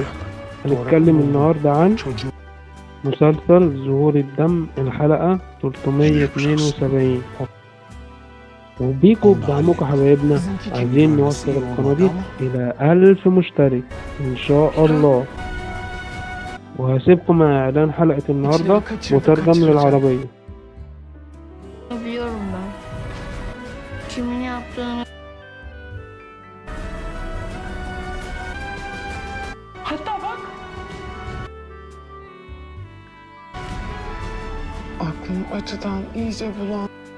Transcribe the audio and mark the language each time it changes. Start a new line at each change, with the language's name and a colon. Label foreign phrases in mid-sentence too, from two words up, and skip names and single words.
Arabic: هنتكلم النهاردة عن مسلسل ظهور الدم الحلقة 372، وبيكم بدعمكم حبايبنا عايزين نوصل القناة دي إلى 1000 مشترك إن شاء الله. وهسيبكم مع إعلان حلقة النهاردة مترجم للعربية.
Turkish: Biliyorum ben. Kimin yaptığını. Hatta bak. Aklım acıdan iyice bulandı.